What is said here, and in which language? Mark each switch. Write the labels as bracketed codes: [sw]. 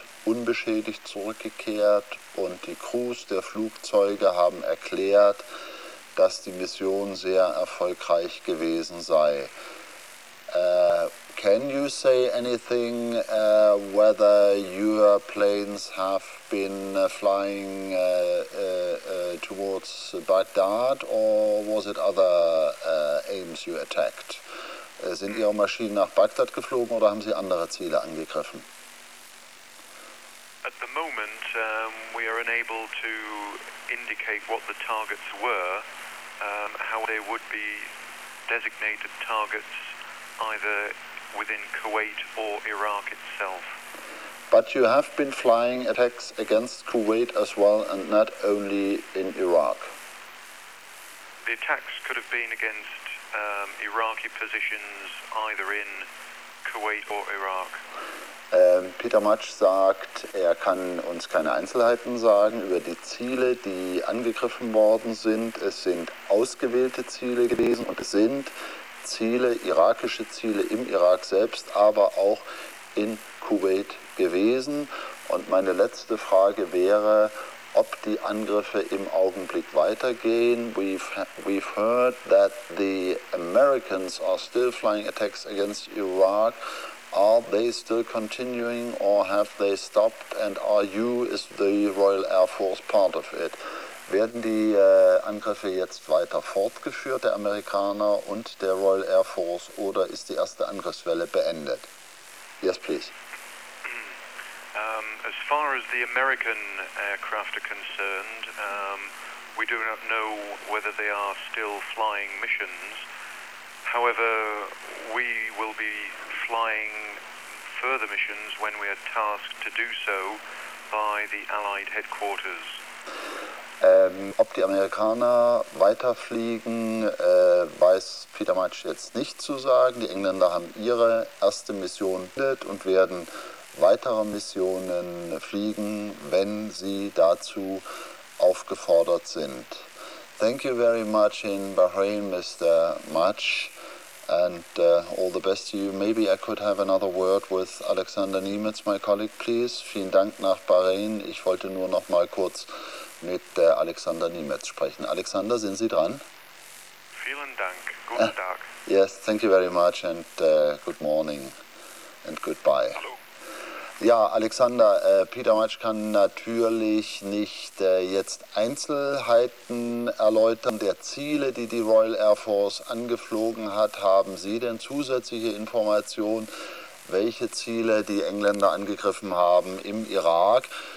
[de] Unbeschädigt zurückgekehrt und die Crews der Flugzeuge haben erklärt, dass die Mission sehr erfolgreich gewesen sei. [en] Can you say anything whether your planes have been flying towards Baghdad, or was it other aims you attacked? [de] Sind Ihre Maschinen nach Bagdad geflogen oder haben Sie andere Ziele angegriffen? [en] At the moment, we are unable to indicate what the targets were, how they would be designated targets either within Kuwait or Iraq itself. But you have been flying attacks against Kuwait as well, and not only in Iraq. The attacks could have been against Iraqi positions either in Kuwait or Iraq. [de] Peter Matsch sagt, er kann uns keine Einzelheiten sagen über die Ziele, die angegriffen worden sind. Es sind ausgewählte Ziele gewesen und es sind Ziele, irakische Ziele im Irak selbst, aber auch in Kuwait gewesen. Und meine letzte Frage wäre, ob die Angriffe im Augenblick weitergehen. [en] We've heard that the Americans are still flying attacks against Iraq. Are they still continuing or have they stopped? And are you, is the Royal Air Force, part of it? [de] Werden die Angriffe jetzt weiter fortgeführt, der Amerikaner und der Royal Air Force, oder ist die erste Angriffswelle beendet? [en] Yes, please. As far as the American aircraft are concerned, we do not know whether they are still flying missions. However, we will be flying further missions when we are tasked to do so by the Allied headquarters. [de] Ob die Amerikaner weiterfliegen, weiß Peter Matsch jetzt nicht zu sagen. Die Engländer haben ihre erste Mission beendet und werden weitere Missionen fliegen, wenn sie dazu aufgefordert sind. [en] Thank you very much in Bahrain, Mr. Matsch. And all the best to you. Maybe I could have another word with Alexander Niemitz, my colleague, please. [de] Vielen Dank nach Bahrain. Ich wollte nur noch mal kurz mit Alexander Niemitz sprechen. Alexander, sind Sie dran? Vielen Dank. Guten Tag. [en] Yes, thank you very much and good morning and goodbye. [de] Hallo. Ja, Alexander, Peter Matsch kann natürlich nicht jetzt Einzelheiten erläutern der Ziele, die die Royal Air Force angeflogen hat. Haben Sie denn zusätzliche Informationen, welche Ziele die Engländer angegriffen haben im Irak?